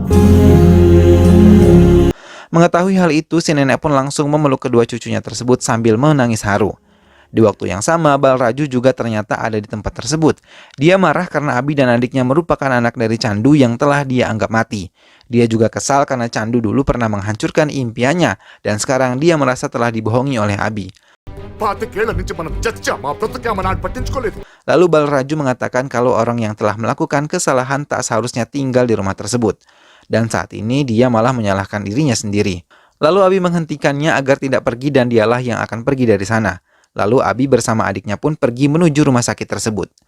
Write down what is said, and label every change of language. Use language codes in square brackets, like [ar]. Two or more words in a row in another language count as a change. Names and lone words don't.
[id] Mengetahui hal itu, si nenek pun langsung memeluk kedua cucunya tersebut sambil menangis haru. Di waktu yang sama, Balraju juga ternyata ada di tempat tersebut. Dia marah karena Abi dan adiknya merupakan anak dari Candu yang telah dia anggap mati. Dia juga kesal karena Candu dulu pernah menghancurkan impiannya dan sekarang dia merasa telah dibohongi oleh Abi. [te] పాతికేళ్ల నుంచి మనం చచ్చామా బ్రతకామా నాడు పట్టించుకోలేదు. [id] Lalu Balraju mengatakan kalau orang yang telah melakukan kesalahan tak seharusnya tinggal di rumah tersebut. Dan saat ini dia malah menyalahkan dirinya sendiri. Lalu Abi menghentikannya agar tidak pergi dan dialah yang akan pergi dari sana. Lalu Abi bersama adiknya pun pergi menuju rumah sakit tersebut.